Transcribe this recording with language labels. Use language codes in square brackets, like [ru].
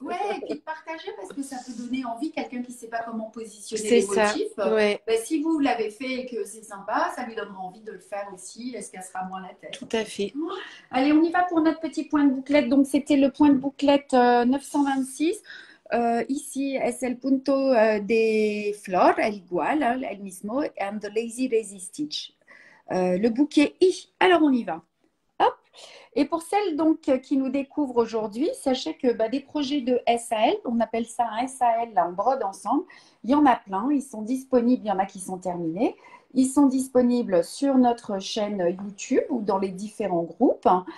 [fr] Ouais, et puis de partager parce que ça peut donner envie quelqu'un qui ne sait pas comment positionner C'est les ça. motifs. Ouais. Ben, si vous l'avez fait et que c'est sympa, ça lui donnera envie de le faire aussi. Elle se cassera moins la tête. Tout à fait. Allez, on y va pour notre petit point de bouclette. Donc, c'était le point de bouclette 926. [es] Ici, es el punto de flor, el igual, el mismo, [en] and the lazy daisy stitch. [fr] Le bouquet I. Alors, on y va. Hop. Et pour celles donc qui nous découvrent aujourd'hui, sachez que des projets de SAL, on appelle ça un SAL, là, on brode ensemble. Il y en a plein, ils sont disponibles, il y en a qui sont terminés. Ils sont disponibles sur notre chaîne YouTube ou dans les différents groupes.